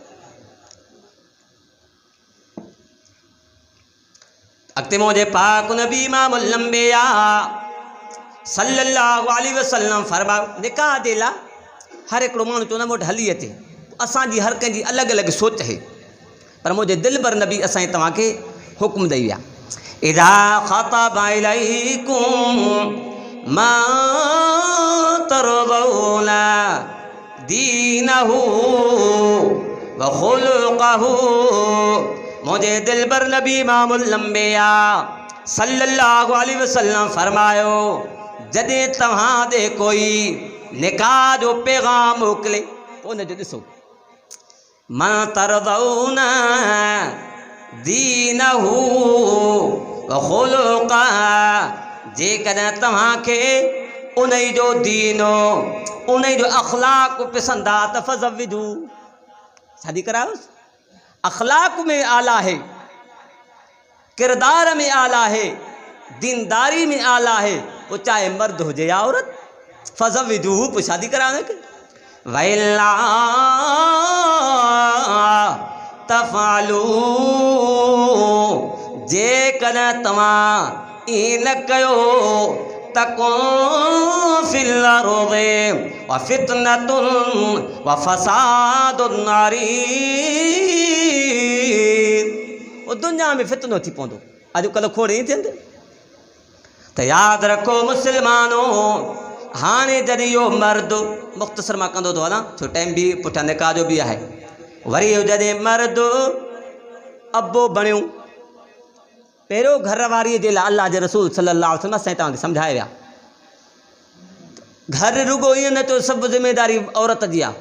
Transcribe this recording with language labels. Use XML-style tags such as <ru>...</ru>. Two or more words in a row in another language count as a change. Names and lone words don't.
<sd>अॻिते मुंहिंजे पाक नबी इमामुल अंबिया</sd> <ar>صلى الله عليه وسلم</ar> <sd>फरमायो निकाह जे लाइ हर हिकिड़ो माण्हू चवंदो वटि हली अचे असांजी हर कंहिंजी अलॻि अलॻि सोच आहे पर मुंहिंजे दिलबर नबी असां तव्हांखे हुकुम ॾेई विया</sd> <ar>إذا خطب إليكم ما ترضون دينه و خلقه</ar> <sd>मुझे दिलबर नबी इमामुल अंबिया</sd> <ar>صلى الله عليه وسلم</ar> <sd>फरमायो जॾहिं तव्हां ॾे कोई निकाह जो पैगाम मोकिले पोइ हुनजो ॾिसो</sd> <ar>من ترضون دينه و خلقه,</ar> <sd>जेकॾहिं तव्हांखे उन जो दीनो उन जो अख़लाक़ पसंदि आहे त फ़ज़व्विजू, शादी करायोसि।</sd> <ur>اخلاق میں اعلیٰ ہے، کردار میں اعلیٰ ہے، دینداری میں اعلیٰ ہے، وہ چاہے مرد ہجے یا عورت, फ़ज़व्विजू, پوءِ شادی کرانے کے.</ur> <ar>وإلا تفعلوا,</ar> <sd>जेकॾहिं तव्हां ईअं न कयो</sd> <ar>تكن في الأرض و فتنة و فساد عريض,</ar> <sd>वो दुनिया में फितनो थी पवंदो। अॼुकल्ह खोड़ ईअं थियनि त यादि रखो मुस्लमानो, हाणे जॾहिं इहो मर्द मुख़्तसर मां कंदो थो हलां छो टाइम बि पुठियां निकाह जो बि आहे। वरी जॾहिं मर्द अबो बणियो, पहिरियों घर वारीअ जे लाइ अल्लाह जे रसूल</sd> <ar>صلى الله عليه وسلم</ar> <sd>असां तव्हांखे सम्झाए विया, घर रुगो ईअं न चयो सभु ज़िमेदारी औरत जी आहे।</sd>